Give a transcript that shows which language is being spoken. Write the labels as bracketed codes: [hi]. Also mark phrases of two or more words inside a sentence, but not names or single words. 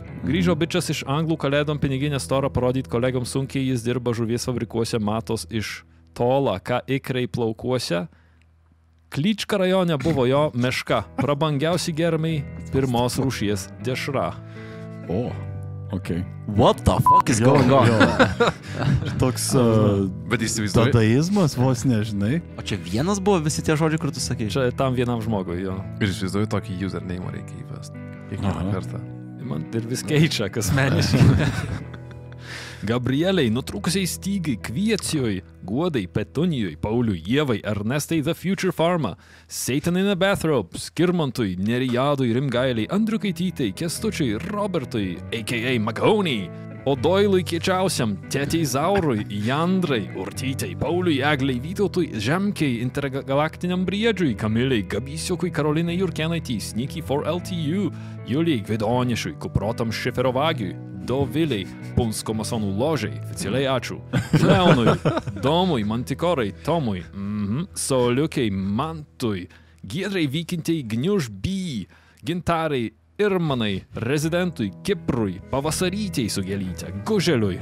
[lt] Grįžo bičas iš anglų kalėdom piniginę storą parodyt kolegom sunkiai, jis dirba žuvies fabrikuose, matos iš tola, ką ikrai plaukuose. Klyčka rajone buvo jo meška, prabangiausi germai, pirmos rūšies dešra. O, okei. [en] What the fuck is going on? [lt] Toks Bet įsivaizduoju. dadaizmas vos nežinai. O čia vienas buvo visi tie žodžiai, kur tu sakai? Čia tam vienam žmogui, jo. Ir įsivaizduoju, tokį username reikia įvesti. Kiekvieną kartą. Man ir vis keičia, kas mėnesį. Gabrieliai, nutrūkusiai stygai, Kviecijoj, Guodai, Petunijoj, Pauliui, Ievai, Ernestai The Future Pharma, Satan in a Bathrobe, Skirmantui, Nerijadui, Rimgailiai, Andriukaitytei, Kestučiui, Robertui, a.k.a. Mahoney, Odoilui Kiečiausiam, Tetei Zaurui, Jandrai, Urtytei, Pauliui, Eglei, Vytautui, Žemkei, Intergalaktiniam Briedžiui, Kamiliai, Gabisiukui, Karolinai Jurkenaitei, Sneaky for LTU, Julijai Gvidonišui, Kuprotam Šiferovagiui, Doviliai, Punsko masonų ložiai, oficialiai ačiū, Leonui, Domui, Mantikorai, Tomui, Sauliukiai, Mantui, Giedrai Vykintei, Gniuž B, Gintarai, Irmanai, Rezidentui, Kiprui, Pavasarytei su Gelyte, Guželiui,